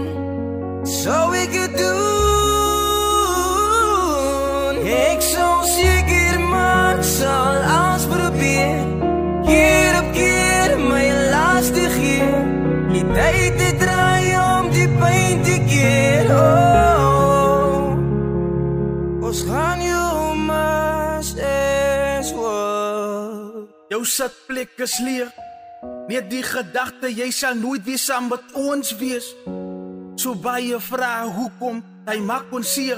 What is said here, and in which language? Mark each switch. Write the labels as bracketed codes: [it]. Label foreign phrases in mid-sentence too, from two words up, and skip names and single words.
[nl] Zou ik het doen. Ik zou zeker maar zal alles proberen. Keer op keer mijn laatste keer. Die tijd te draaien om die pijn te keren. Oh, [af] ons gaan jou maar steeds wat. Jou sitplek is leeg. Net die gedachte, jy sal nooit weer saam met ons wees. So baie vrae hoekom, hy maak ons seer.